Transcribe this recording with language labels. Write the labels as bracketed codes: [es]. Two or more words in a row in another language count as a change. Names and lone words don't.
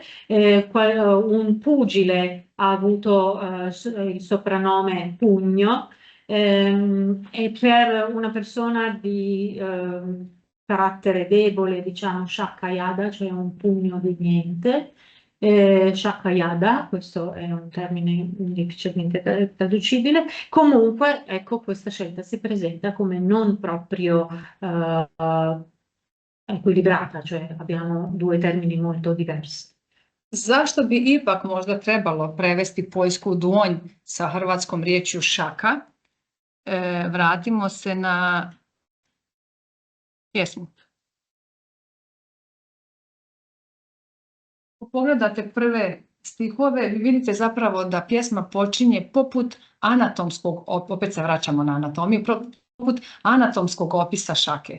[it] Un pugile ha avuto il soprannome pugno, e per una persona di carattere debole, diciamo shakkayada, cioè un pugno di niente. Shakkayada, questo è un termine difficilmente traducibile. Comunque, ecco, questa scelta si presenta come non proprio equilibrata, cioè abbiamo due termini molto diversi. [hr] Zašto bi ipak možda trebalo prevesti poljsku dvonj sa hrvatskom riječju šaka? Vratimo se na pjesmu. Ako pogledate prve stihove, vi vidite zapravo da pjesma počinje poput anatomskog, opet se vraćamo na anatomiju, poput anatomskog opisa šake.